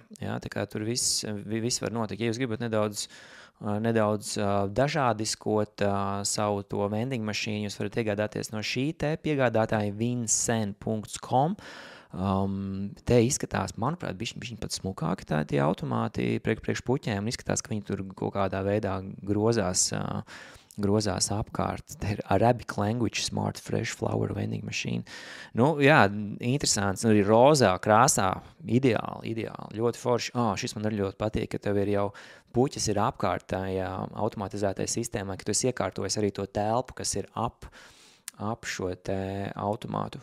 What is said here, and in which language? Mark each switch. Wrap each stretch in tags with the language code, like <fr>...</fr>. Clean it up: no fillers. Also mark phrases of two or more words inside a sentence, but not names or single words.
<lv>Jā, tā kā tur viss var notikt. Ja jūs gribat nedaudz dažādiskot savu to vending mašīnu, jūs varat iegādāties no šī te piegādātāja vinsen.com. Te izskatās, manuprāt, bišķiņ pat smukāki tie automāti priekš puķēm un izskatās, ka viņi tur kaut kādā veidā grozās grozās apkārt. Te ir</lv> <en>Arabic language smart fresh flower vending machine.</en> <lv>Nu, jā, interesants. Arī rozā krāsā. Ideāli. Ļoti forši. Šis man arī ļoti patīk, ka tev ir jau puķis ir apkārt tajā automatizētajā sistēmā, ka tu esi iekārtojis arī to telpu, kas ir ap šo te automātu.</lv>